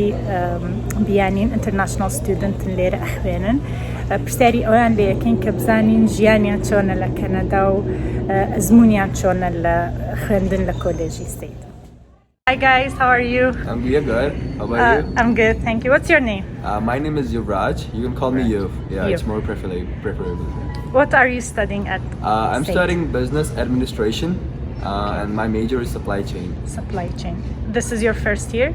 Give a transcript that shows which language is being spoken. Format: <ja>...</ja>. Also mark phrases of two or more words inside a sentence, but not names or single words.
<ckb>بیانین</ckb> <en>international students</en> <ckb>لێرە ئەخوێنن پرسیاری ئەویان لێ یەکەین کە بزانین ژیانیان چۆنە لە کەنەدا و ئەزمونیان چۆنە لە خوێندن لە کۆلێژی سید.</ckb> <en>Hi guys, how are you? I'm good. How about you? I'm good, thank you. What's your name? My name is Yuvraj. You can call me Yuv. Yeah, Yuv. it's more preferable. What are you studying at I'm SAIT? studying business administration and my major is supply chain. Supply chain. This is your first year?</en>